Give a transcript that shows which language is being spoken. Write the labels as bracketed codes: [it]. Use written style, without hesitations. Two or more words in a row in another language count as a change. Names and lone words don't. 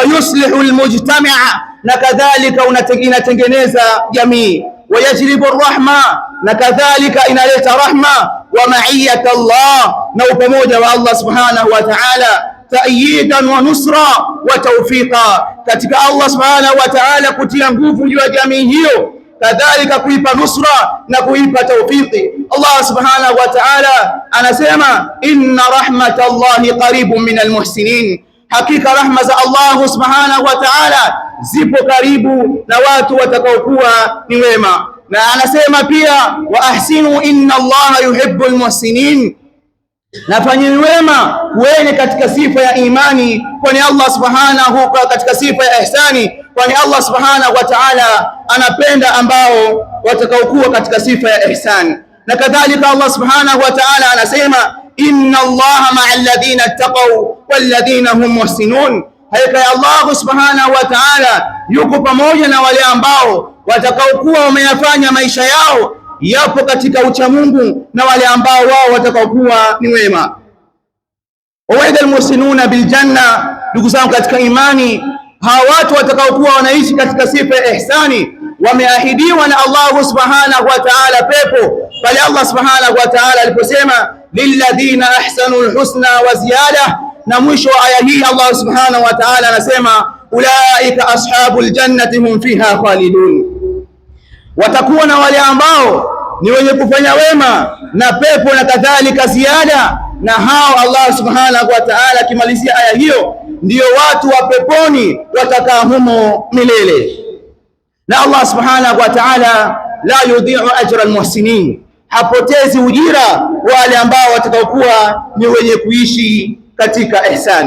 [ar] يصلح المجتمع', [sw] na kadhalika inatengeneza jamii, [ar] ويجلب الرحمة, [sw] na kadhalika inaleta rahma, [ar] ومعية الله, [sw] na upamoja wa Allah [ar] سبحانه وتعالى تأييدا ونصرة وتوفيقا, [sw] katika Allah subhanahu wa ta'ala kutia nguvu juu ya jamii hiyo, kadhalika kuipa nusra na kuipa tawfiqi. Allah [ar] سبحانه وتعالى [sw] anasema: [ar] إن رحمة الله قريب من المحسنين, [sw] hakika rahma za Allah [ar] سبحانه وتعالى [sw] zipo karibu na watu watakaokuwa ni wema. Na anasema pia: [ar] وأحسنوا إن الله يحب المحسنين, [sw] na fanyeni wema, kuweni katika sifa ya imani, kwani Allah subhanahu katika sifa ya ihsani, kwani Allah [ar] سبحانه وتعالى [sw] anapenda ambao watakaokuwa katika sifa ya ihsani. Na kadhalika Allah [ar] سبحانه وتعالى [sw] anasema: [ar] إن الله مع الذين اتقوا والذين هم محسنون, [sw] hakika Allah [ar] سبحانه وتعالى [sw] yuko pamoja na wale ambao watakaokuwa wameyafanya maisha yao yapo katika ucha Mungu, na wale ambao wao watakaokuwa ni wema. [ar] ووعد المحسنون بالجنة, [sw] ndugu zangu katika imani, hawa watu watakaokuwa wanaishi katika sifa ya ihsani wameahidiwa na Allah [ar] سبحانه وتعالى [sw] pepo, pale Allah [ar] سبحانه وتعالى [sw] aliposema: [ar] للذين أحسنوا الحسنى وزيادة. [sw] Na mwisho wa aya hii Allah [ar] سبحانه وتعالى [sw] anasema [ar] أولئك أصحاب الجنة هم فيها خالدون, [sw] watakuwa na wale ambao ni wenye kufanya wema na pepo na kadhalika ziada. Na hao Allah [ar] سبحانه وتعالى [sw] akimalizia aya hiyo ndio watu wa peponi watakaa humo milele. Na Allah [ar] سبحانه وتعالى لا يضيع أجر المحسنين, [sw] hapotezi ujira wale ambao watakaokuwa ni wenye kuishi katika ihsani.